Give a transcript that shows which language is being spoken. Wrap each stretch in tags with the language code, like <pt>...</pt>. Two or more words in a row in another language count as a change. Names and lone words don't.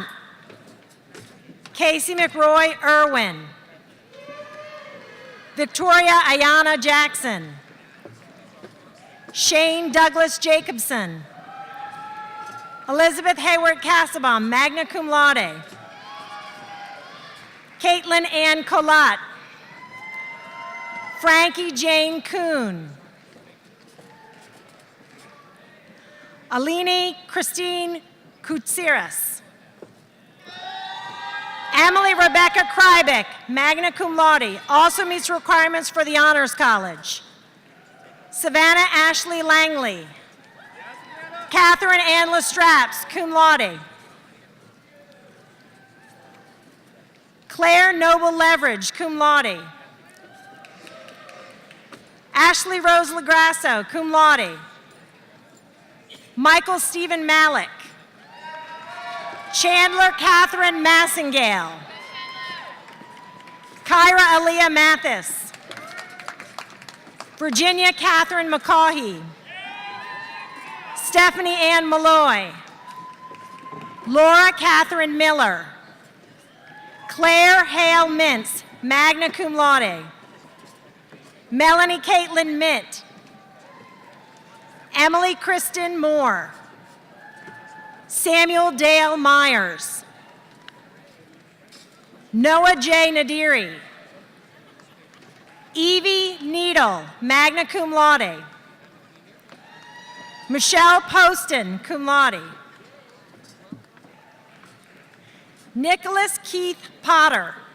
<en>Casey McRoy Irwin. Victoria Ayana Jackson. Shane Douglas Jacobson. Elizabeth Hayward Casabon,</en> <la>magna cum laude.</la> <en>Caitlin Ann Colat. Frankie Jane Kuhn. Aline Christine Koutsiras. Emily Rebecca Krybeck,</en> <la>magna cum laude,</la> <en>also meets requirements for the Honors College. Savannah Ashley Langley. Catherine Ann Lestraps,</en> <la>cum laude.</la> <en>Claire Noble Leverage,</en> <la>cum laude.</la> <en>Ashley Rose Lagrasso,</en> <la>cum laude.</la> <en>Michael Stephen Malik. Chandler Catherine Massingale. Kyra Aaliyah Mathis. Virginia Catherine McCaughey. Stephanie Ann Malloy. Laura Catherine Miller. Claire Hale Mintz,</en> <la>magna cum laude.</la> <en>Melanie Caitlin Mitt. Emily Kristen Moore. Samuel Dale Myers. Noah J. Nadiri. Evie Needle,</en> <la>magna cum laude.</la> <en>Michelle Poston,</en> <la>cum laude.</la> <en>Nicholas Keith Potter.</en>